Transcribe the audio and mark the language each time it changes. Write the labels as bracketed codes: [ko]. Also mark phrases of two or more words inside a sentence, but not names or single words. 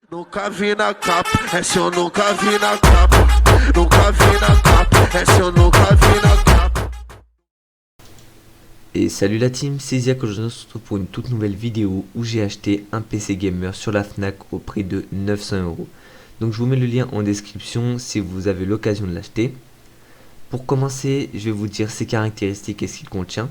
[pt] Nunca vi na capa, essa eu nunca vi na capa. Nunca vi na capa, essa eu nunca vi na capa. [fr] Et salut la team, c'est Ziak, aujourd'hui on se retrouve pour une toute nouvelle vidéo où j'ai acheté un PC gamer sur la Fnac au prix de 900€. Donc je vous mets le lien en description si vous avez l'occasion de l'acheter. Pour commencer, je vais vous dire ses caractéristiques et ce qu'il contient.